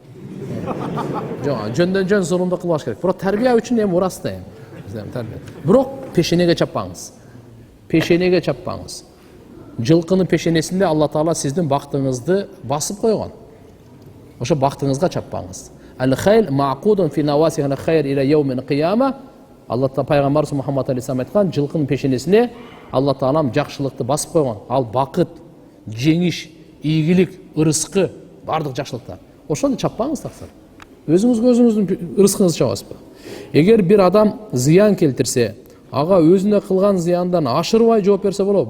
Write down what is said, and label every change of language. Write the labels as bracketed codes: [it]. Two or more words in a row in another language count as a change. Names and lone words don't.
[ky] Жок, жөндөн-жөн зулумду кылбаш керек. Бирок тарбия үчүн эми урас да эми. Бирок пешенеге чаппаңыз. Пешенеге чаппаңыз. Жылкынын пешенесинде Алла Таала сиздин бактыңызды басып койгон. Ошо бактыңызга чаппаңыз. [ar] Ал-хайр маъкудун фи наваси ал-хайр иля яумил кияма. [ky] Алла Таала пайгамбарыбыз Мухаммад алейхиссалам айткан, жылкынын пешенесине Алла Таалам жакшылыкты басып койгон. Ал бакыт, жеңиш, ийгилик, ырыскы, бардык жакшылыктар. Ошону чаппаңыз таксыр. Өзүңүзгө өзүңүздүн ырыскыңызды чабасызбы? Эгер бир адам зыян келтирсе, ага өзүнө кылган зыяндан ашырбай жооп берсе болобу?